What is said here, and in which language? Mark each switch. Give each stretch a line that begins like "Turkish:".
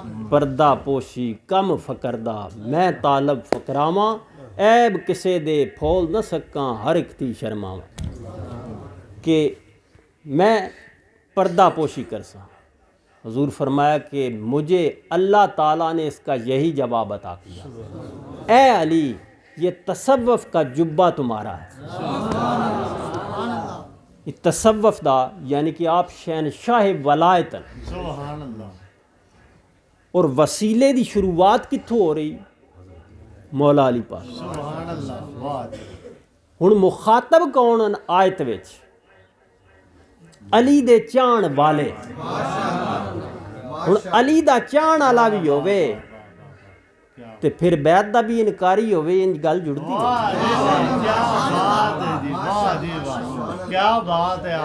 Saraiki: پردہ پوشی کم فکردہ، میں طالب فکراواں، عیب کسے دے پھول نہ سکاں، ہر ایک تھی شرماواں، کہ میں پردہ پوشی کر سا۔
Urdu: حضور فرمایا کہ مجھے اللہ تعالیٰ نے اس کا یہی جواب عطا کیا، اے علی
Saraiki: یہ تصوف کا جبہ تمہارا ہے۔ یہ تصوف دا یعنی کہ آپ شہنشاہ ولایتن،
Urdu: سبحان اللہ،
Saraiki: اور وسیلے دی شروعات کتھوں ہو رہی؟ مولا علی پاک۔
Urdu: سبحان اللہ، واہ
Saraiki: ہن مخاطب کون آیت وچ؟ علی دے چاہن والے۔ ہن علی دا چاہن والا بھی ہووے تے پھر بیعت دا بھی انکاری ہووے، ان گل جڑتی ہے؟
Urdu: واہ کیا بات ہے جی، واہ جی واہ، کیا بات ہے،